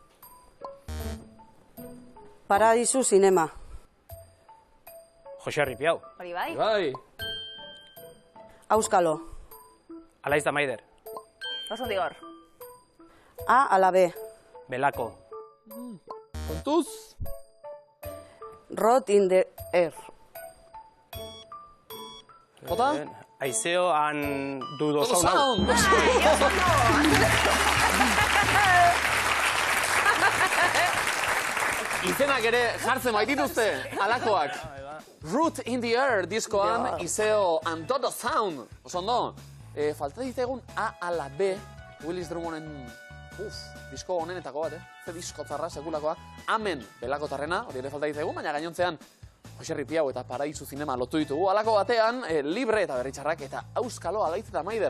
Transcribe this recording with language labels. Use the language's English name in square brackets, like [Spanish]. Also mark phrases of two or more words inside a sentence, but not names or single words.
[Basque] Paradisu Zinema. Joserri piau. Hori bai? Bai. Auskalo. Alaiz da maider. Osondo Igor. A ala B. Belako. Kontuz. Rot in the air. Jota? Aizeo han du Todo sound. Izenak ere jartzen baitituzte, alakoak. Root in the Air diskoan, Iseo and Todo Sound. Oso ondo, falta dizegun A ala B, Willis Drummonden, disko honenetako bat, ze disko zarra, sekulakoa. Amen, belako tarrena, hori ere falta dizegun, baina gainontzean, Joserri Piau eta Paradisu Zinema lotu ditugu. Alako batean, Libre eta Berritxarrak eta Auskalo Alaiz eta Maider.